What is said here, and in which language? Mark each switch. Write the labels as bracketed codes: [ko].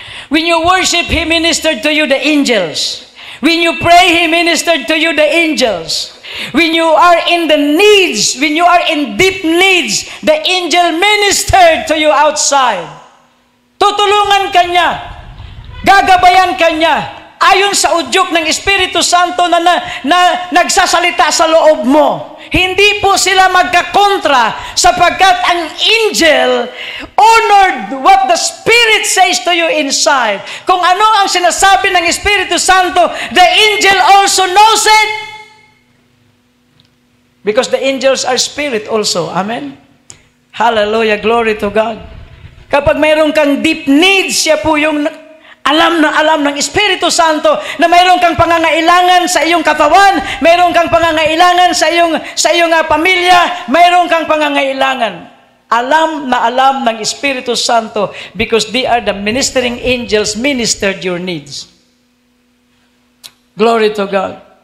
[en] When you worship, He ministered to you the angels. When you pray, He ministered to you the angels. When you are in the needs, when you are in deep needs, the angel ministered to you outside. [tl] Tutulungan ka niya. Gagabayan ka niya. Ayon sa udyok ng Espiritu Santo na nagsasalita sa loob mo. Hindi po sila magkakontra sapagkat ang [en] angel honored what the Spirit says to you inside. [tl] Kung ano ang sinasabi ng Espiritu Santo, [en] the angel also knows it. Because the angels are spirit also. Amen? Hallelujah. Glory to God. [tl] Kapag mayroon kang deep needs, siya po yung alam ng Espiritu Santo na mayroon kang pangangailangan sa iyong katawan, mayroon kang pangangailangan sa iyong pamilya, mayroon kang pangangailangan. Alam ng Espiritu Santo [en] because they are the ministering angels ministered your needs. Glory to God.